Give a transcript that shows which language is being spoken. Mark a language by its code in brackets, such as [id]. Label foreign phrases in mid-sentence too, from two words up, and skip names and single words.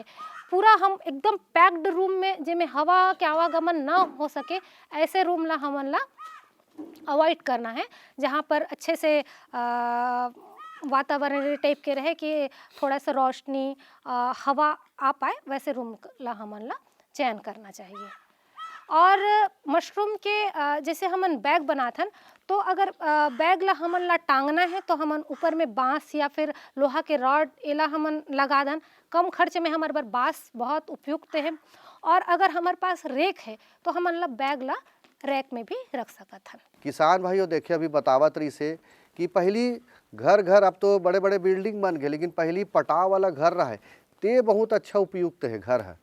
[hne] पूरा हम एकदम पैक्ड रूम में जिसमें हवा के आवागमन ना हो सके, ऐसे रूम ला हमन ला अवॉइड करना है, जहाँ पर अच्छे से वातावरण टाइप के रहे कि थोड़ा सा रोशनी हवा आ पाए, वैसे रूम ला हमन ला चयन करना चाहिए। और मशरूम के जैसे हमन बैग बनाथन, तो अगर बैग ला हमन ला टांगना है तो हमन ऊपर में बांस या फिर लोहा के रॉड एला हमन लगा दन। कम खर्च में हमारे बर बांस बहुत उपयुक्त है। और अगर हमारे पास रेक है तो हमन ला बैग ला रैक में भी रख सकत हन। किसान भाइयों देखिए अभी बतावत रही से कि पहली घर घर अब तो बड़े बड़े बिल्डिंग बन गए, लेकिन पहली पटाव वाला घर रहा है ते बहुत अच्छा उपयुक्त है घर है।